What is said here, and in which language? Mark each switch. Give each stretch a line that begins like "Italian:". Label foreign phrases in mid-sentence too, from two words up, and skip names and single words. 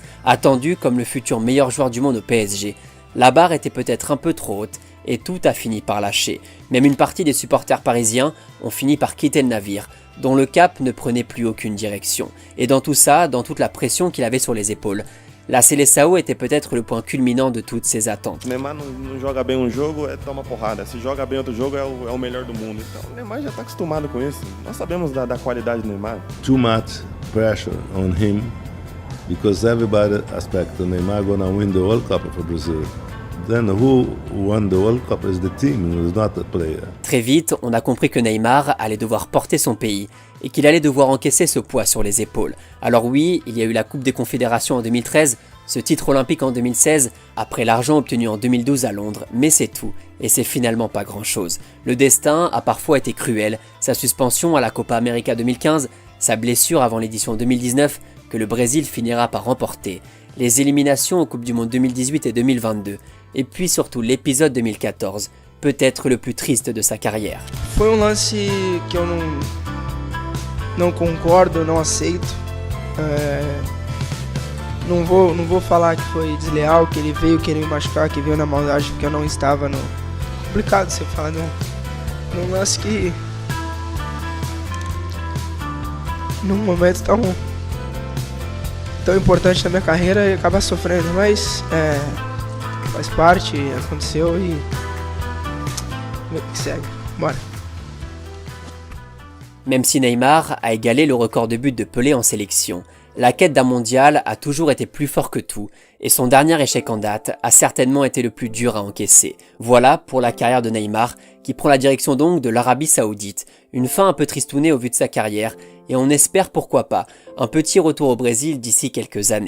French: Attendu comme le futur meilleur joueur du monde au PSG. La barre était peut-être un peu trop haute, et tout a fini par lâcher. Même une partie des supporters parisiens ont fini par quitter le navire, dont le cap ne prenait plus aucune direction. Et dans tout ça, dans toute la pression qu'il avait sur les épaules, la Seleção était peut-être le point culminant de toutes ces attentes.
Portuguese: Neymar não joga bem jogo, toma porrada. Se joga bem outro jogo, é o melhor do mundo. Então, o Neymar já está acostumado com isso. Nós sabemos da qualidade do Neymar.
English: Too much pressure on him because everybody expects Neymar gonna win the World Cup for Brazil. Then who won the World Cup is the team, it was not the player.
French: Très vite, on a compris que Neymar allait devoir porter son pays et qu'il allait devoir encaisser ce poids sur les épaules. Alors oui, il y a eu la Coupe des Confédérations en 2013, ce titre olympique en 2016, après l'argent obtenu en 2012 à Londres, mais c'est tout, et c'est finalement pas grand-chose. Le destin a parfois été cruel, sa suspension à la Copa América 2015, sa blessure avant l'édition 2019 que le Brésil finira par remporter, les éliminations aux Coupes du Monde 2018 et 2022, et puis surtout l'épisode 2014, peut-être le plus triste de sa carrière.
Portuguese: Foi lance que eu não concordo, não aceito. Não vou falar que foi desleal, que ele veio querer me machucar, que veio na maldade, porque eu não estava no... Complicado você falar num lance que... Num momento tão importante da minha carreira e acabar sofrendo, mas faz parte, aconteceu e segue, bora.
French: Même si Neymar a égalé le record de buts de Pelé en sélection, la quête d'un mondial a toujours été plus fort que tout, et son dernier échec en date a certainement été le plus dur à encaisser. Voilà pour la carrière de Neymar, qui prend la direction donc de l'Arabie Saoudite, une fin un peu tristounée au vu de sa carrière, et on espère pourquoi pas un petit retour au Brésil d'ici quelques années.